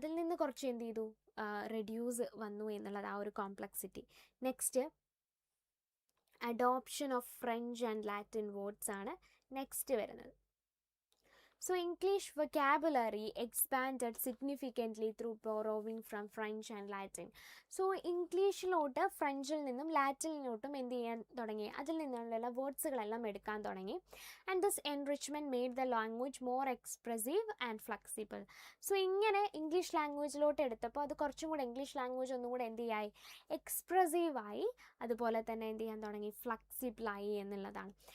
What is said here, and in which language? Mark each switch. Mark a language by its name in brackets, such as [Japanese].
[Malayalam] അതിൽ നിന്ന് കുറച്ച് എന്ത് ചെയ്തു, റെഡ്യൂസ് വന്നു എന്നുള്ളത് ആ ഒരു complexity. [English] next adoption of French and Latin words [Malayalam] ആണ് നെക്സ്റ്റ് വരുന്നത്. [English] So English vocabulary expanded significantly through borrowing from French and Latin. [Malayalam] So ഇംഗ്ലീഷിലോട്ട് ഫ്രഞ്ചിൽ നിന്നും ലാറ്റിനിലോട്ടും എന്ത് ചെയ്യാൻ തുടങ്ങി, അതിൽ നിന്നുള്ള വേർഡ്സുകളെല്ലാം എടുക്കാൻ തുടങ്ങി. [English] And this enrichment made the language more expressive and flexible. [Malayalam] So ഇങ്ങനെ ഇംഗ്ലീഷ് ലാംഗ്വേജിലോട്ട് എടുത്തപ്പോൾ അത് കുറച്ചും കൂടെ ഇംഗ്ലീഷ് ലാംഗ്വേജ് ഒന്നും കൂടെ എന്ത് ചെയ്യായി, എക്സ്പ്രസീവായി, അതുപോലെ തന്നെ എന്ത് ചെയ്യാൻ തുടങ്ങി, ഫ്ലെക്സിബിളായി എന്നുള്ളതാണ്.